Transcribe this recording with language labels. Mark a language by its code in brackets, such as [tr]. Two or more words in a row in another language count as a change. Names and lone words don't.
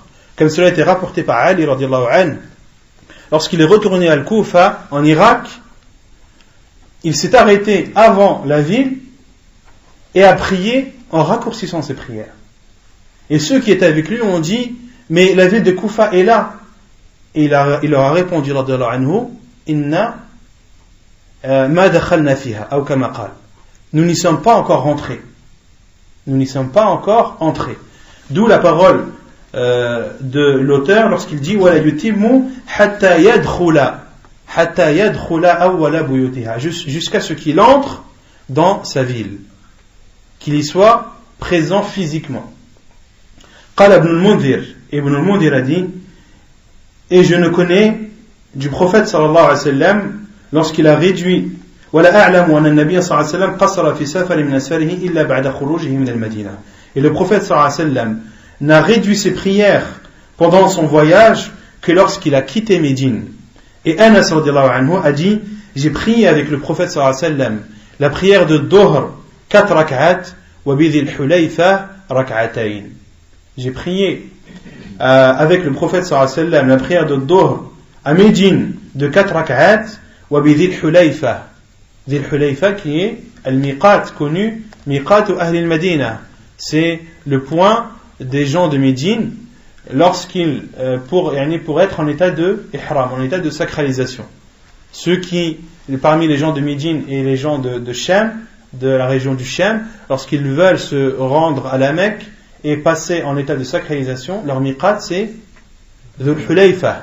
[fr] Comme cela a été rapporté par Ali [ar] radiyallahu anhu, [fr] lorsqu'il est retourné à Al-Koufa, en Irak, il s'est arrêté avant la ville et a prié en raccourcissant ses prières. Et ceux qui étaient avec lui ont dit, mais la ville de Koufa est là. Et il leur a répondu [ar] radiyallahu anhu, inna ma dakhalna fiha, [fr] ou [ar] kama qal. [fr] Nous n'y sommes pas encore rentrés. Nous n'y sommes pas encore entrés. D'où la parole de l'auteur lorsqu'il dit [ar] wala yutimmu hatta yadkhula awwala buyutiha, [fr] jusqu'à ce qu'il entre dans sa ville, qu'il y soit présent physiquement. [ar] قال ابن المنذر, Ibn al-Mundhir [fr] a dit, et je ne connais du prophète [ar] صلى الله عليه وسلم [fr] lorsqu'il a réduit [ar] ولا أعلم أن النبي صلى الله عليه وسلم قصر في سفر من أسفاره إلا بعد خروجه من المدينة. [fr] Et le prophète [ar] sallallahu alayhi wa sallam [fr] n'a réduit ses prières pendant son voyage que lorsqu'il a quitté Médine. Et Anas [ar] radiyallahu anhu [fr] a dit, j'ai prié avec le prophète [ar] sallallahu alayhi wa sallam [fr] la prière de Dhuhr 4 [ar] rak'at wa bidhil hulayfa rak'atayn. [fr] J'ai prié avec le prophète [ar] sallallahu alayhi wa sallam [fr] la prière de Dhuhr à Médine de 4 [ar] rak'at wa bidhil hulayfa. [fr] Dhil Hulayfa qui est al-miqat connu, [ar] ميقات أهل المدينة, [fr] c'est le point des gens de Médine lorsqu'ils pour être en état de ihram, en état de sacralisation. Ceux qui parmi les gens de Médine et les gens de Sham, de la région du Sham, lorsqu'ils veulent se rendre à la Mecque et passer en état de sacralisation, leur miqat c'est Dhul Hulayfa.